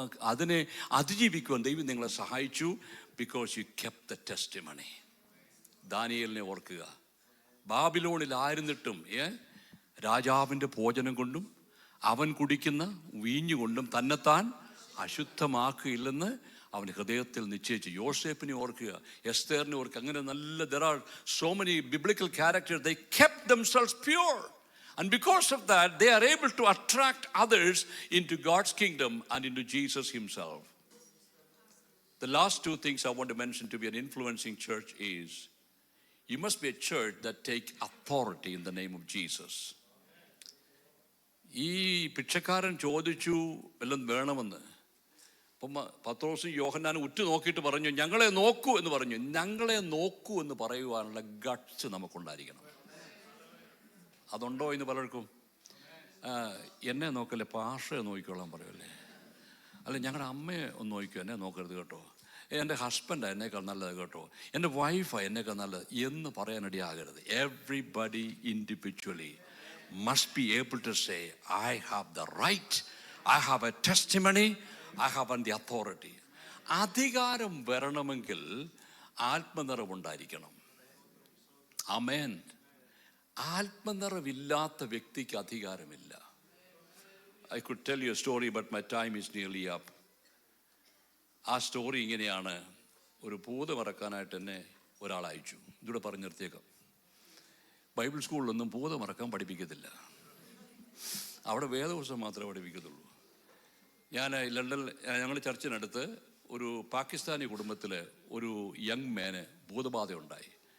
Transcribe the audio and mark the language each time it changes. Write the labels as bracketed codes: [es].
[ml] അതിനെ അതിജീവിക്കുവാൻ ദൈവം നിങ്ങളെ സഹായിച്ചു. [en] Because you kept the testimony. [ml] ദാനിയേലിനെ ഓർക്കുക, ബാബിലോണിലായിരുന്നിട്ടും രാജാവിൻ്റെ ഭോജനം കൊണ്ടും അവൻ കുടിക്കുന്ന വീഞ്ഞുകൊണ്ടും തന്നെത്താൻ അശുദ്ധമാക്കുകയില്ലെന്ന് അവൻ ഹൃദയത്തിൽ നിശ്ചയിച്ചു. യോസേപ്പിനെ ഓർക്കുക, എസ്തേറിനെ ഓർക്കുക. അങ്ങനെ നല്ല, [en] there are so many biblical characters, they kept themselves pure, and because of that they are able to attract others into God's kingdom and into Jesus himself. The last two things I want to mention to be an influencing church is, you must be a church that take authority in the name of Jesus. [ml] ഈ ഭിക്ഷക്കാരൻ ചോദിച്ചു എല്ലാം വേണമെന്ന്. അപ്പം പത്രോസും യോഹന്നാനും ഉറ്റു നോക്കിയിട്ട് പറഞ്ഞു, ഞങ്ങളെ നോക്കൂ എന്ന് പറഞ്ഞു. ഞങ്ങളെ നോക്കൂ എന്ന് പറയുവാനുള്ള ഗട്ട്സ് നമുക്കുണ്ടായിരിക്കണം. അതുണ്ടോ എന്ന് പലർക്കും? എന്നെ നോക്കല്ലേ, പാഷയെ നോക്കിക്കോളാൻ പറയുമല്ലേ, അല്ല ഞങ്ങളുടെ അമ്മയെ ഒന്ന് നോക്കിക്കോ, എന്നെ നോക്കരുത് കേട്ടോ, എൻ്റെ ഹസ്ബൻഡാണ് എന്നേക്കാൾ നല്ലത് കേട്ടോ, എൻ്റെ വൈഫാണ് എന്നേക്കാൾ നല്ലത് എന്ന് പറയാനിടയാകരുത്. [en] Everybody individually must be able to say, I have the right, I have a testimony, I have the authority. [ml] അധികാരം വരണമെങ്കിൽ ആത്മനിറവുണ്ടായിരിക്കണം. ആമേൻ. ആത്മനിറവില്ലാത്ത വ്യക്തിക്ക് അധികാരമില്ല. [en] I could tell you a story, but my time is nearly up. [ml] ആ story ഇങ്ങനെയാണ്. ഒരു ഭൂതം ഇറക്കാനായിട്ട് എന്നെ ഒരാൾ അയച്ചു. ഇതിവിടെ പറഞ്ഞു നിർത്തിയേക്കാം. ബൈബിൾ സ്കൂളിലൊന്നും ഭൂതം ഇറക്കാൻ പഠിപ്പിക്കത്തില്ല. അവിടെ വേദപുസ്തകം മാത്രമേ പഠിപ്പിക്കത്തുള്ളൂ. ഞാൻ ലണ്ടനിൽ, ഞങ്ങൾ ചർച്ചിനടുത്ത് ഒരു പാകിസ്ഥാനി കുടുംബത്തിൽ ഒരു യങ് മാന് ഭൂതബാധ ഉണ്ടായി.